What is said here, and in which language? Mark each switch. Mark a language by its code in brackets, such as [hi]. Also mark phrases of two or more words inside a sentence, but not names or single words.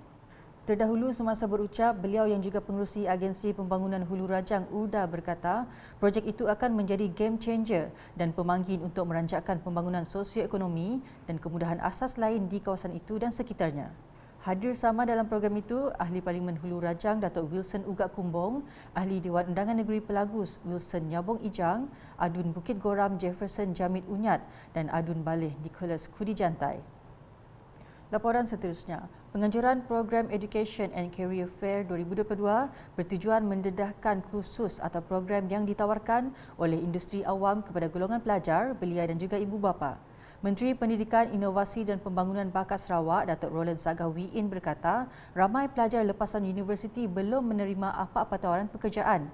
[ms] Terdahulu semasa berucap, beliau yang juga pengerusi Agensi Pembangunan Hulu Rajang URDA berkata projek itu akan menjadi [en] game changer [ms] dan pemanggil untuk meranjakkan pembangunan sosioekonomi dan kemudahan asas lain di kawasan itu dan sekitarnya. Hadir sama dalam program itu Ahli Parlimen Hulu Rajang Datuk Wilson Ugak Kumbong, Ahli Dewan Undangan Negeri Pelagus Wilson Nyabong Ijang, Adun Bukit Goram Jefferson Jamit Unyat dan Adun Baleh Nicholas Kudi Jantai. Laporan seterusnya, penganjuran Program Education and Career Fair 2022 bertujuan mendedahkan kursus atau program yang ditawarkan oleh industri awam kepada golongan pelajar, belia dan juga ibu bapa. Menteri Pendidikan, Inovasi dan Pembangunan Bakat Sarawak, Datuk Roland Sagah-Wiin berkata, ramai pelajar lepasan universiti belum menerima apa-apa tawaran pekerjaan.